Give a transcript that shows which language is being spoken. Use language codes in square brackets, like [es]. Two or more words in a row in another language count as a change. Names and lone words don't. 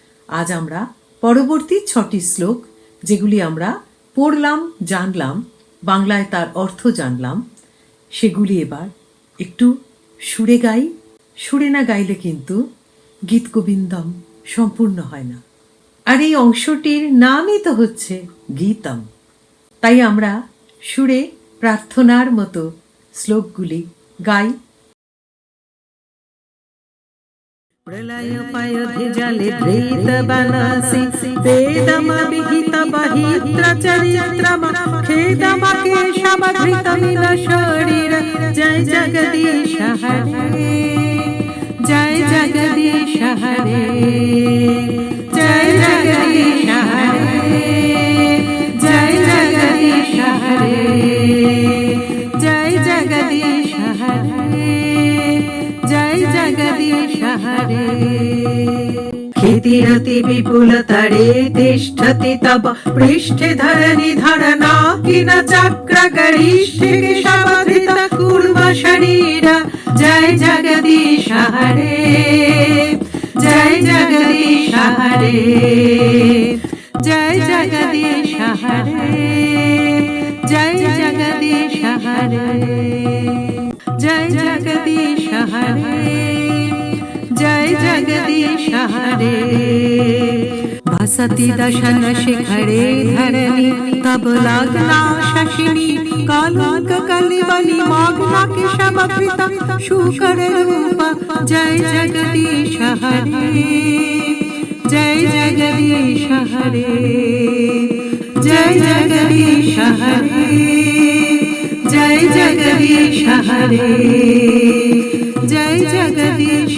[bn] আজ আমরা পরবর্তী 6টি শ্লোক, যেগুলি আমরা পড়লাম, জানলাম, বাংলায় তার অর্থ জানলাম, সেগুলি এবার একটু সুরে গাই। সুরে না গাইলে কিন্তু গীত গোবিন্দম সম্পূর্ণ হয় না। আর এই অংশটির নামই তো হচ্ছে গীতম। তাই আমরা সুরে প্রার্থনার মতো শ্লোকগুলি গাই। [sa] प्रलय पयधि जले धृत बनसि वेदम विहित बहित्र चरित्रम खेदम केशव धृत मिल शरीर जय जगदीश हरे जय जगदीश हरे जय जगदीश हरे जय जगदीश हरे जय जगदीश हरे जय जगदीश हरे क्षितिरति विपुल तरे तिष्ठति तब पृष्ठे धरणी धरना किन चक्र गरिष्ठे केशवधृत कूर्म शरीर जय जगदीश हरे जय जगदीश हरे जय जगदीश हरे जय जगदीश हरे जय जगदीश हरे जय जगदीश हरे वसति दशन शिखरे धरणी तब लग्ना शशिनी कालुक कलिबली मग्ना केशवधृत शूकर रूप जय जगदीश हरे जय जगदीश हरे जय जगदीश हरे जय जगदीश हरे जय जगदीश